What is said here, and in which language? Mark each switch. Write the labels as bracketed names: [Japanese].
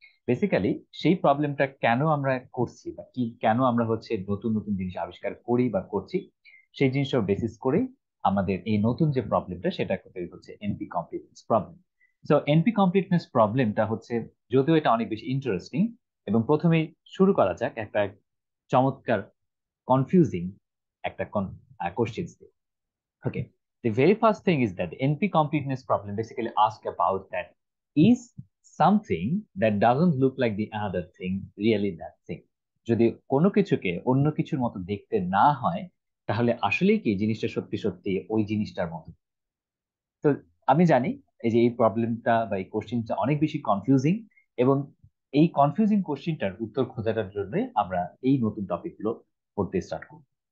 [Bangla] Basically সেই প্রবলেমটা কেন আমরা করছি বা কি কেন আমরা হচ্ছে নতুন নতুন জিনিস আবিষ্কার করি বা করছি, সেই জিনিসটার বেসিস করেই আমাদের এই নতুন যে প্রবলেমটা সেটা তৈরি হচ্ছে NP completeness problem. So NP completeness প্রবলেমটা হচ্ছে, যদিও এটা অনেক বেশি ইন্টারেস্টিং, এবং প্রথমেই শুরু করা যাক একটা চমৎকার কনফিউজিং একটা কোশ্চেন দিয়ে। [English] Okay, the very first thing is that the NP completeness problem basically asks about that, is something that doesn't look like the other thing really that thing? [Bangla] যদি কোনো কিছুকে অন্য কিছুর মতো দেখতে না হয়, তাহলে আসলেই কি জিনিসটা সত্যি সত্যি ওই জিনিসটার মতো? তো আমি জানি এই যে এই প্রবলেমটা বা এই কোশ্চেনটা অনেক বেশি কনফিউজিং, এবং এই কনফিউজিং কোশ্চেনটার উত্তর খোঁজাটার জন্য আমরা এই নতুন টপিকগুলো পড়তে স্টার্ট করব।